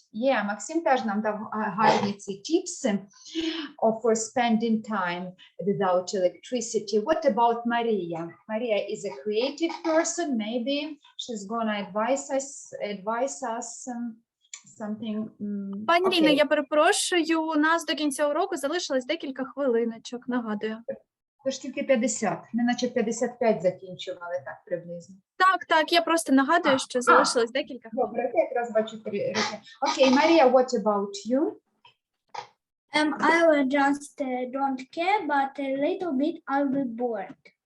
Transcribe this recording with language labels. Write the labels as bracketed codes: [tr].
[en] Yeah, Maxim [uk] теж нам дав гарні ці [en] tips for spending time without electricity. What about Maria? Maria is a creative person. Maybe she's gonna advise us something. [uk] Пані Ліна, [en] Okay. [uk] я перепрошую, у нас до кінця уроку залишилось декілька хвилиночок, нагадую. Тож тільки 50. Ми наче 55 закінчували так приблизно. Так, я просто нагадую, що залишилось декілька хвилин. Добре, я якраз бачу 3 роки. [en] Окей, Марія, what about you? I will just don't care, but a little bit I'll be bored.